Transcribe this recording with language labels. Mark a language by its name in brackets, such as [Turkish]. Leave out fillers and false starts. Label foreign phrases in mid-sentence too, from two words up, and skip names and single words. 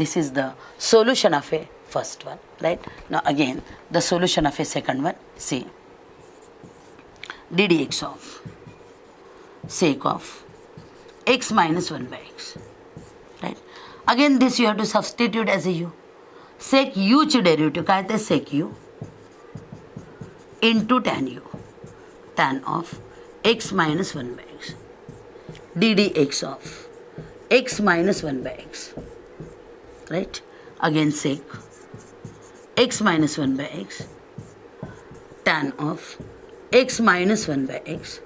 [English] This is the solution of a first one, right? Now again, the solution of a second one, see, ddx of sec of x minus 1 by x, right? Again this you have to substitute as a u. Sec u ची derivative [Marathi] काय ते [English] sec u into tan u, tan of x minus 1 by x, ddx of x minus 1 by x, right? Again sec x minus 1 by x, tan of x minus 1 by x.